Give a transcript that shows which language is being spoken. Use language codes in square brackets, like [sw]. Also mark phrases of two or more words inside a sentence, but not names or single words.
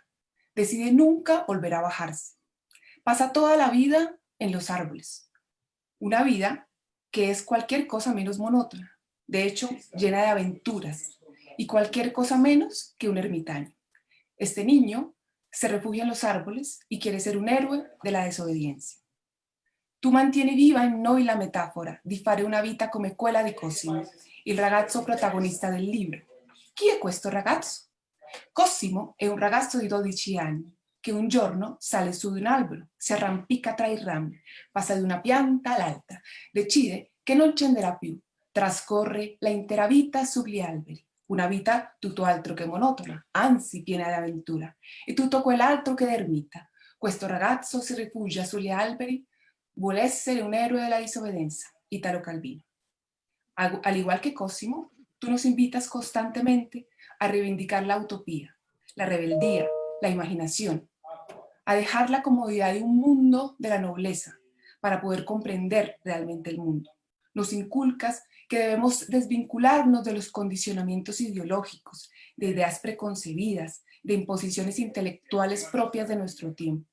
[es] Decide nunca volver a bajarse. Pasa toda la vida en los árboles. Una vida que es cualquier cosa menos monótona, de hecho llena de aventuras, y cualquier cosa menos que un ermitaño. Este niño se refugia en los árboles y quiere ser un héroe de la desobediencia. [it] Tu mantieni viva in noi la metafora di fare una vita come quella di Cosimo, il ragazzo protagonista del libro. Chi è questo ragazzo? Cosimo è un ragazzo di 12 anni che un giorno sale su di un albero, si arrampica tra i rami, passa di una pianta all'altra, decide che non scenderà più, trascorre la intera vita sugli alberi, una vita tutto altro che monotona, anzi piena di avventura, e tutto quell'altro che ermita. Questo ragazzo si rifugia sugli alberi, vuole essere un héroe della disobbedienza, Italo Calvino. [es] Al igual que Cosimo, tú nos invitas constantemente a reivindicar la utopía, la rebeldía, la imaginación, a dejar la comodidad de un mundo de la nobleza para poder comprender realmente el mundo. Nos inculcas que debemos desvincularnos de los condicionamientos ideológicos, de ideas preconcebidas, de imposiciones intelectuales propias de nuestro tiempo.